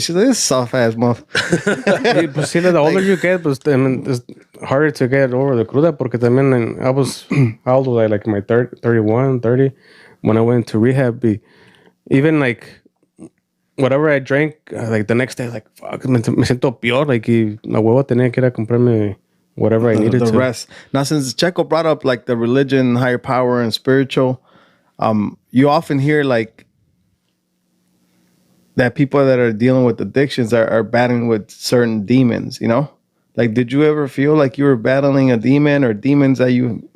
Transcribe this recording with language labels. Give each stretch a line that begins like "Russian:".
English: She's like, this soft-ass motherfucker.
Spanish: Pues sí,
English: the older you get, pues, I mean, it's harder to get over the cruda,
Spanish: porque también
English: I was, how old was I? Like, my 31, 30, when I went to rehab. Even, like, whatever I drank, like, the next day, like, fuck,
Spanish: me siento peor. Like, y a huevo tenía que ir a comprarme
English: whatever I needed the to. rest. Now, since Checo brought up, like, the religion, higher power, and spiritual, you often hear, like, that people that are dealing with addictions are battling with certain demons, you know? Like, did you ever feel like you were battling a demon or demons that you...